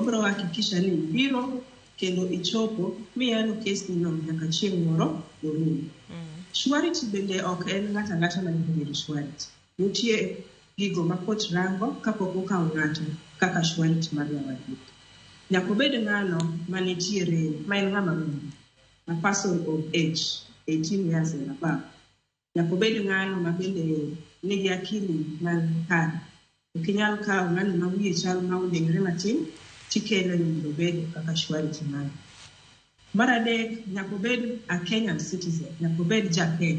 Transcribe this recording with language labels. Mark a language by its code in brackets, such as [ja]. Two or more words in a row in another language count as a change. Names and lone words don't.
[luo] bro hakikisha ni biro kendo ichopo miyalo kes ni no nyaka chieng' moro orumo. Surety bende ok en ng'ata ng'ata ma nyalo bedo surety. Nitie gigo ma kot rango kapok okawo ng'ato kaka surety mar wadgi. Nyaka bed ng'ano manitiere ma en ng'ama ng'ongo, [en] a person of age 18 years and above. [luo] Nyaka bed ng'ano ma bende nigi akili man kare. Ok inyal kawo ng'ano ma wiye chal ma odengre matin tikele mondo bed kaka surety mari. Mar adek, nyaka bed [en] a Kenyan citizen, [luo] nyaka bed ja-Kenya.